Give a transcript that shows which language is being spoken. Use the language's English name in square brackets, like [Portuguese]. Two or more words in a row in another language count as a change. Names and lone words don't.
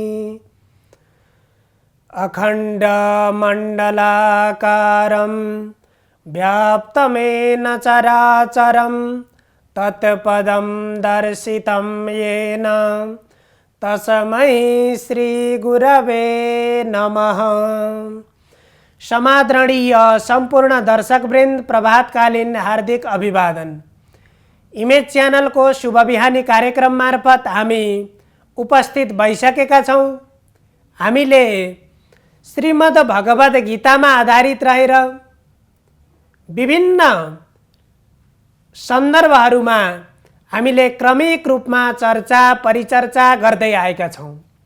[Sanskrit] अखण्डमण्डलाकारं व्याप्तमेन चराचरं तत्पदं दर्शितं येन तस्मै श्रीगुरवे नमः। [Nepali] समादरणीय संपूर्ण दर्शकवृन्द, प्रभातकालीन हार्दिक अभिवादन। इमेज च्यानल को शुभ बिहानी कार्यक्रम मार्फत हामी उपस्थित भइसकेका छौं। हामीले श्रीमद् भगवद गीतामा आधारित रहेर विभिन्न सन्दर्भहरूमा हामीले क्रमिक रूपमा चर्चा परिचर्चा गर्दै आएका छौं।